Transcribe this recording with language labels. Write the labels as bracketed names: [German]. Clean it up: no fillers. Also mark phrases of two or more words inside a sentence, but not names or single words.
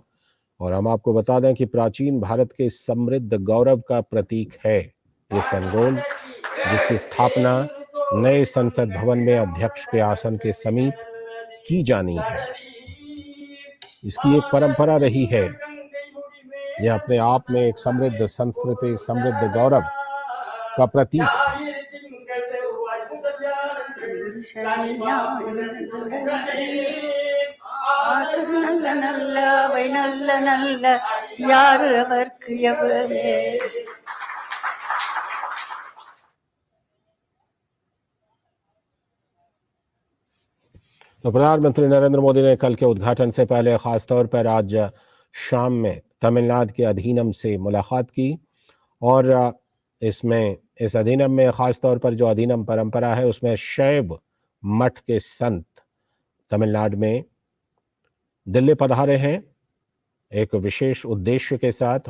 [Hindi] और हम आपको बता दें कि प्राचीन भारत के समृद्ध गौरव का प्रतीक है ये सेनगोल, जिसकी स्थापना नए संसद भवन में अध्यक्ष के आसन के समीप की जानी है। इसकी एक परंपरा रही है। यह अपने आप में एक समृद्ध संस्कृति, समृद्ध गौरव का प्रतीक है। [Tamil] நல்ல நல்ல வை நல்ல நல்ல யார் அவர்க்கு எவரே [Hindi] तो प्रधानमंत्री नरेंद्र मोदी ने कल के उद्घाटन से पहले खासतौर पर आज शाम में तमिलनाडु के अधीनम से मुलाकात की। और इस अधीनम में खासतौर पर जो अधीनम परंपरा है उसमें शैव मठ के संत तमिलनाडु में दिल्ली पधारे हैं एक विशेष उद्देश्य के साथ।